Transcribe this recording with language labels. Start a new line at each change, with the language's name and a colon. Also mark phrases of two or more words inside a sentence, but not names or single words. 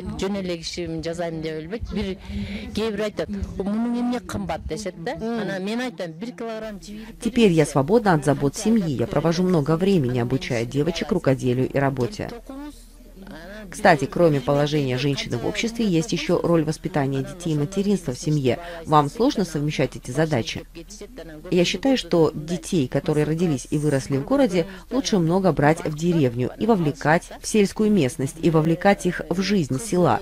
Kyrgyz: Жөн эле киши жазайм деп элбейт. Бир кээ бир айтат, мунун эмне кымбат дешет да. Анан мен айтам, 1 килограмм жибирип.
Russian: Теперь я свободна от забот семьи. Я провожу много времени, обучая девочек рукоделию и работе. Кстати, кроме положения женщины в обществе, есть еще роль воспитания детей и материнства в семье. Вам сложно совмещать эти задачи? Я считаю, что детей, которые родились и выросли в городе, лучше много брать в деревню и вовлекать в сельскую местность, и вовлекать их в жизнь села.